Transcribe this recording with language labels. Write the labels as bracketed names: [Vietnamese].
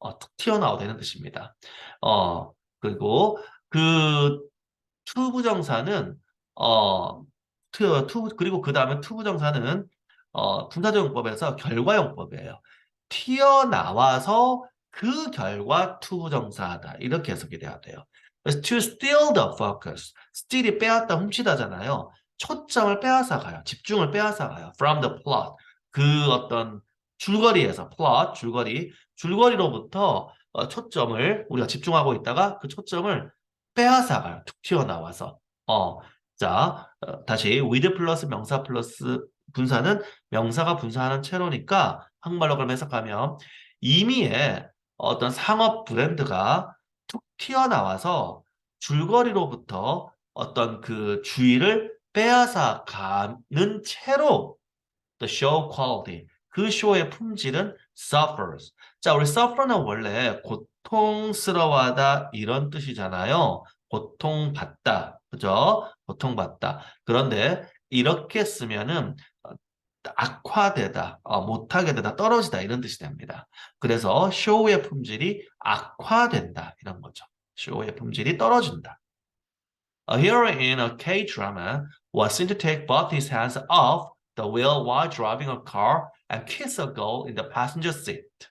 [Korean] 툭 튀어나오다 이런 뜻입니다. 그리고 그 투부정사는 그리고 그 다음에 투부정사는 분사조용법에서 결과용법이에요. 튀어나와서 그 결과 투부정사하다 이렇게 해석이 돼야 돼요. [English] 그래서 to steal the focus, steal이 [Korean] 빼앗다 훔치다잖아요. 초점을 빼앗아 가요. 집중을 빼앗아 가요. [English] from the plot, [Korean] 그 어떤 줄거리에서 plot, 줄거리로부터 초점을 우리가 집중하고 있다가 그 초점을 빼앗아가요. 툭 튀어나와서. 자, 다시 with 플러스 명사 플러스 분사는 명사가 분사하는 채로니까 한국말로 그럼 해석하면 임의의 어떤 상업 브랜드가 툭 튀어나와서 줄거리로부터 어떤 그 주의를 빼앗아 가는 채로 [English] the show quality, [Korean] 그 쇼의 품질은 [English] suffers. [Korean] 자, 우리 suffer는 원래 고통스러워하다 이런 뜻이잖아요. 고통받다. 그죠? 고통받다. 그런데 이렇게 쓰면은 악화되다, 못하게 되다, 떨어지다 이런 뜻이 됩니다. 그래서 쇼의 품질이 악화된다 이런 거죠. 쇼의 품질이 떨어진다. [English] A hero in a K-drama was seen to take both his hands off the wheel while driving a car and kiss a girl in the passenger seat.